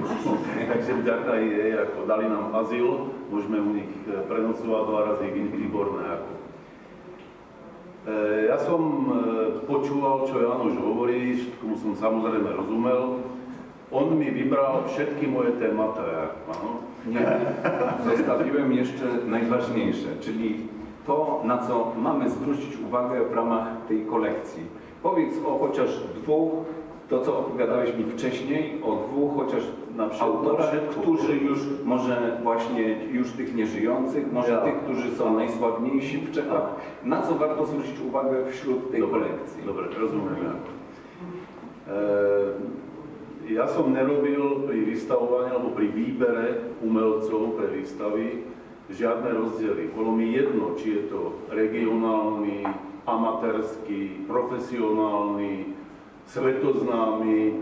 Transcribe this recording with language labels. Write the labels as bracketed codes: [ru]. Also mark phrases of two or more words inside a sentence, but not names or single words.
[sk] Takže vďaka jej, ako dali nám azyl, môžeme u nich prenocovať 2 razy, výborné. Ja som počúval, čo Janoš hovorí, všetkomu som samozrejme rozumel. On mi vybral všetky moje témata. [pl] Nie, zostawiłem jeszcze najważniejsze, czyli to, na co mamy zwrócić uwagę w ramach tej kolekcji. Powiedz o chociaż 2, to co opowiadałeś mi wcześniej, o 2 chociaż autorach, którzy już może właśnie już tych nieżyjących, może tych, którzy są najsławniejsi w Czechach. Na co warto zwrócić uwagę wśród tej kolekcji? [sk] Dobre, rozumiem. Ja som nerobil pri vystavovaní alebo pri výbere umelcov pre výstavy žiadne rozdiely. Bolo mi jedno, či je to regionálny, amatérský, profesionálny, svetoznámy.